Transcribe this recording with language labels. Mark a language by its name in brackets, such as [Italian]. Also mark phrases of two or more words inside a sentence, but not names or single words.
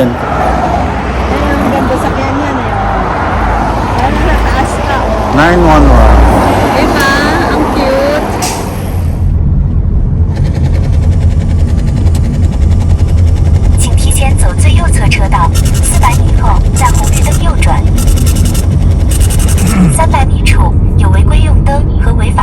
[Filipino] Ang ganda sa kanya yan eh. Parang nataas ka. 911. Diba? Ang cute. [Chinese] 请提前走最右侧车道，400米后在红绿灯右转。300米处有违规用灯和